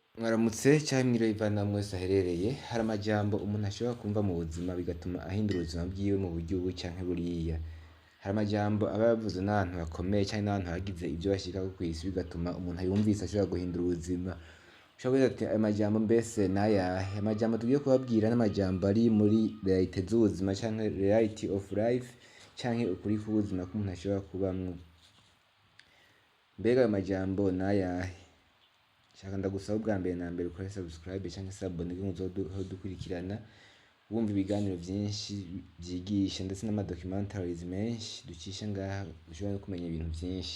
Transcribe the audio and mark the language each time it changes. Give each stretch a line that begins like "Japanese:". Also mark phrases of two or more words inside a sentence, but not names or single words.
Rundi: Mwaramutse canke mwiriwe bivana aho mwese aherereye, hari amajambo umuntu ashobora kumva mu buzima bigatuma ahindura ubuzima bwiwe mu buryo ubu canke buriya. Hari amajambo aba yavuzwe n'abantu bakomeye canke n'abantu bagize ivyo bashikako kw'isi bigatuma umuntu ayumvise ashobora guhindura ubuzima. Ushobora kubaza ati ayo majambo mbese n'ayahe? Amajambo tugiye kubabwira n'amajambo ari muri realite z'ubuzima canke
English: reality of life
Rundi: canke ukuri k'ubuzima k'umuntu ashobora kubamwo. Mbega ayo majambo n'ayahe? Shaka ndagusaba ubwa mbere na mbere ukore subscribe canke s'abone kugira ngo uzodukurikirana wumva ibiganiro vyinshi vyigisha ndetse n'amadocumentaries menshi ducisha ngaha ushobora no kumenya ibintu vyinshi.